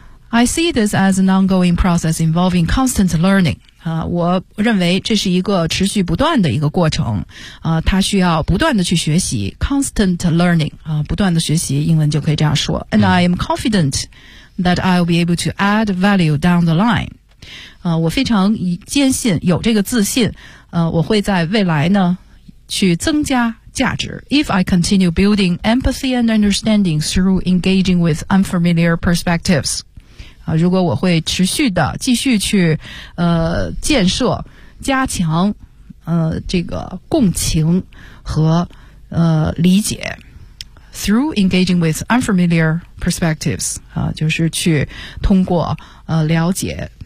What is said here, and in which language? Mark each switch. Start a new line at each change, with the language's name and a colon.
English: I see this as an ongoing process involving constant learning.
Chinese: 我认为这是一个持续不断的一个过程。它需要不断的去学习 ,
English: constant learning,
Chinese: 不断的学习，英文就可以这样说。
English: And I am confident that I'll be able to add value down the line.
Chinese: 我非常坚信，有这个自信，我会在未来呢，去增加价值。
English: If I continue building empathy and understanding through engaging with unfamiliar perspectives,
Chinese: 如果我会持续的继续去建设加强这个共情和理解
English: through engaging with unfamiliar perspectives,
Chinese: 就是去通过了解